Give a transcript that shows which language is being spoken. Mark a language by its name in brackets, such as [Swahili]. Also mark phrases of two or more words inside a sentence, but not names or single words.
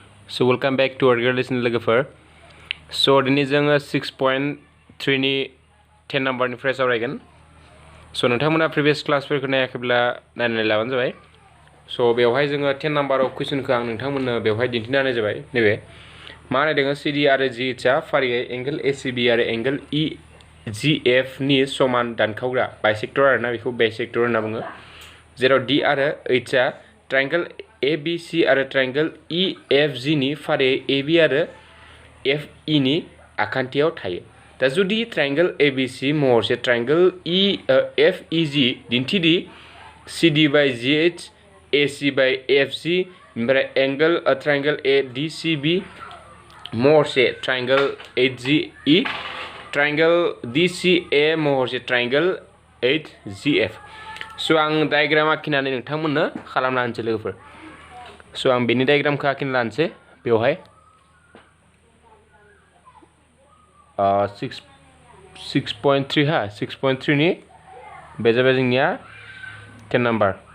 [English] So welcome back to our girl lesson लोगोफोर. [Bodo] So दिनै जोङो 6.3 नि 10 नाम्बारनिफ्राय सावरायगोन. So नोंथांमोना प्रिभियास क्लासफोरखौ नायाखैब्ला नायनानै लाबानो जाबाय. So बेवहाय जोङो 10 नाम्बाराव कुइसनखौ आं नोंथांमोननो बेवहाय दिन्थिना होनाय जाबाय. नैबे मा होनदों CD आरो GH फारियै एंगल ACB आरो एंगल EGF नि समान दानखावग्रा बाइसेक्टर आरोना बेखौ बाइसेक्टर होनना बुङो. जेराव D आरो H आ ट्रायंगल ABC आरो ट्रायंगल EFG नि फारियै AB आरो FE नि आखान्थियाव थायो. दा जुदि ट्रायंगल ABC महरसे ट्रायंगल FEG दिन्थिदि CD by GH AC by FG ओमफ्राय एंगल ट्रायंगल ADCB महरसे ट्रायंगल HGE ट्रायंगल DCA महरसे ट्रायंगल HGF. So आं डायग्राम आखिनानै नोंथांमोननो खालामना होनोसै लोगोफोर. So आं बेनि डायग्रामखौ आखिना लानोसै बेवहाय 6.3 हा 6.3 नि बे जाबाय जोंनिया 10 नाम्बार.